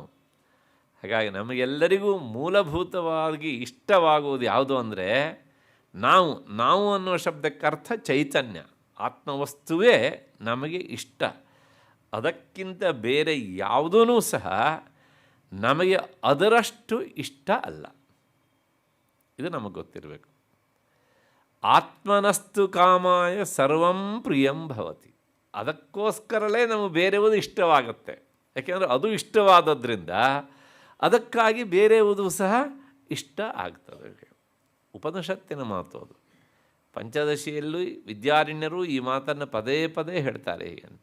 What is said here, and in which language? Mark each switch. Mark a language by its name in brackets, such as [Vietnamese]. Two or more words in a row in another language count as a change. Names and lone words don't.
[Kannada] ಹಾಗಾಗಿ ನಮಗೆಲ್ಲರಿಗೂ ಮೂಲಭೂತವಾಗಿ ಇಷ್ಟವಾಗುವುದು ಯಾವುದು ಅಂದರೆ ನಾವು ಅನ್ನುವ ಶಬ್ದಕ್ಕೆ ಅರ್ಥ ಚೈತನ್ಯ, ಆತ್ಮವಸ್ತುವೇ ನಮಗೆ ಇಷ್ಟ. ಅದಕ್ಕಿಂತ ಬೇರೆ ಯಾವುದೂ ಸಹ ನಮಗೆ ಅದರಷ್ಟು ಇಷ್ಟ ಅಲ್ಲ. ಇದು ನಮಗೆ ಗೊತ್ತಿರಬೇಕು. [Sanskrit] ಆತ್ಮನಸ್ತು ಕಾಮಾಯ ಸರ್ವಂ ಪ್ರಿಯಂ ಭವತಿ. [Kannada] ಅದಕ್ಕೋಸ್ಕರಲೇ ನಮಗೆ ಬೇರೆಯುವುದು ಇಷ್ಟವಾಗುತ್ತೆ. ಯಾಕೆಂದರೆ ಅದು ಇಷ್ಟವಾದದ್ರಿಂದ ಅದಕ್ಕಾಗಿ ಬೇರೆಯುವುದು ಸಹ ಇಷ್ಟ ಆಗ್ತದೆ. ಉಪನಿಷತ್ತಿನ ಮಾತು ಅದು. ಪಂಚದಶಿಯಲ್ಲೂ ವಿದ್ಯಾರಣ್ಯರು ಈ ಮಾತನ್ನು ಪದೇ ಪದೇ ಹೇಳ್ತಾರೆ ಹೀಗೆ ಅಂತ.